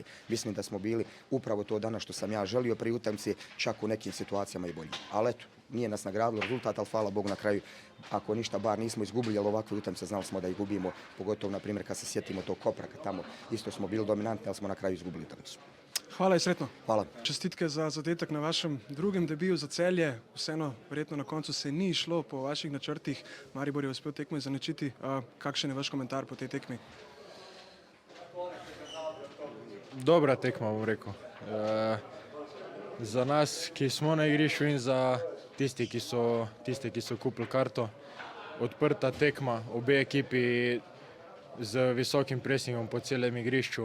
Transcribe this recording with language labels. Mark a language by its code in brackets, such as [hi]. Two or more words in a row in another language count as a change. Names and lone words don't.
[hr] Mislim da smo bili upravo to danas što sam ja želio pri utakmici, čak u nekim situacijama i bolji. Ali eto, nije nas nagradilo rezultat, ali hvala Bogu na kraju, ako ništa bar nismo izgubili, ali ovakve utakmice znali smo da ih gubimo, pogotovo na primjer kad se sjetimo tog Kopraka tamo, isto smo bili dominantni, ali smo na kraju izgubili utakmicu. Hvala i sretno. Hvala. [sl] Čestitke za zadetek na vašem drugem debiju za Celje. Vseeno, verjetno na koncu se ni šlo po vaših načrtih. Maribor je uspel tekmo izenačiti. Kakšen je vaš komentar po tej tekmi? Dobra tekma, bom rekel. Za nas, ki smo na igrišču in za tiste, ki so kupili karto, odprta tekma, obe ekipi z visokim presingom po celem igrišču.